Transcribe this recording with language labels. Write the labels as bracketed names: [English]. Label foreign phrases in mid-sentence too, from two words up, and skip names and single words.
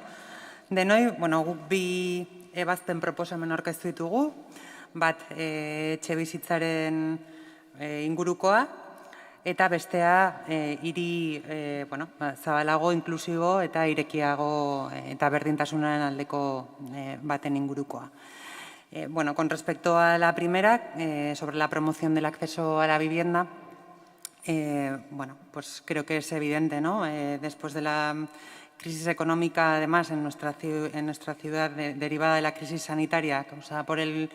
[Basque] Denoi, guk bi ebazpen proposamen aurkeztu ditugu, bat etxebizitzaren ingurukoa, eta bestea hiri zabalago, inklusibo eta irekiago eta berdintasunaren aldeko baten ingurukoa. [Spanish] Con respecto a la primera, sobre la promoción del acceso a la vivienda, pues creo que es evidente, ¿no? Después de la crisis económica, además, en nuestra ciudad, derivada de la crisis sanitaria causada por el